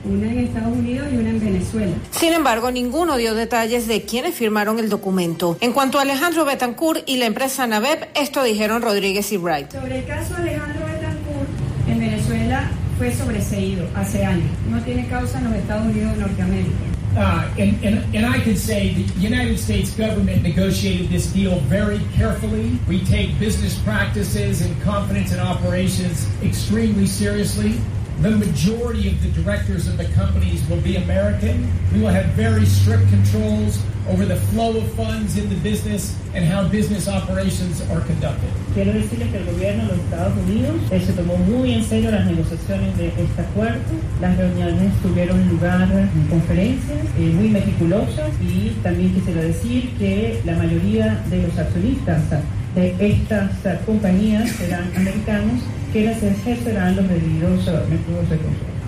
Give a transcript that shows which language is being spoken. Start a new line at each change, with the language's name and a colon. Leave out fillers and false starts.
Spanish: Una en Estados Unidos y una en Venezuela. Sin embargo, ninguno dio detalles de quiénes firmaron el documento. En cuanto a Alejandro Betancourt y la empresa Naveb, esto dijeron Rodríguez y Wright. Sobre el caso Alejandro Betancourt, en Venezuela fue sobreseído hace años. No tiene causa en los Estados Unidos de Norteamérica.
English: And I can say the United States government negotiated this deal very carefully. We take business practices and confidence in operations extremely seriously. The majority of the directors of the companies will be American. We will have very strict controls over the flow of funds in the business and how business operations are conducted.
Spanish: Quiero decirles que el gobierno de los Estados Unidos se tomó muy en serio las negociaciones de este acuerdo. Las reuniones tuvieron lugar en conferencias muy meticulosas y también quisiera decir que la mayoría de los accionistas de estas compañías serán americanos, quienes ejercerán los debidos métodos de control.